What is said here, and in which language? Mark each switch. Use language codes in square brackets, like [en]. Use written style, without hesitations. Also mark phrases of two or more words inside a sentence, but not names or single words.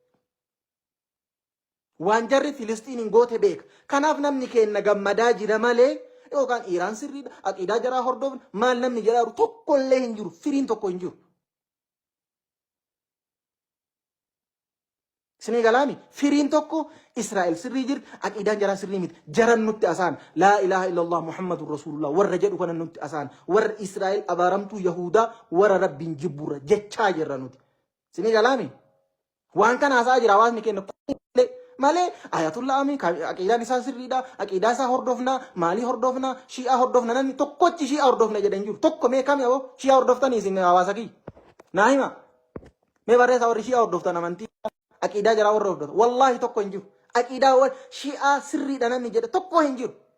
[om] waan jarri Filistiiniin goote beeka kanaaf namni kenna gammadaa jira malee yookaan Iraan sirriidha aqiidaa jaraa hordofna maal namni jedhaa tokkollee hin jiru firiin tokko hin jiru Isinii galaami firiin tokko Israa'el sirrii jirti aqiidaan jaraa sirrii miti jaran nutti asaan [ar] لا إله إلا الله محمد رسول الله [om] warra jedhu kana nutti asaan warra Israa'el abaaramtuu Yahudaa warra rabbiin jibburra jechaa jirra nuti. Isinii galaami waan kana haasaa jira hawaasni keenya malee ayatullah amin aqiidaan isaa sirriidha aqiidaa isaa hordofna maalii hordofna shi'aa hordofna namni tokkochi shi'aa hordofna jedhan jiru tokko mee kam yoo shi'aa hordoftanii isin hawaasa kiyya naa hima mee barreessaa warri shi'aa hordoftan amantii aqiidaa jaraa warra hordoftan wallaahi tokko hin jiru aqiidaa warra shi'aa sirriidha namni jedhe tokko hin jiru.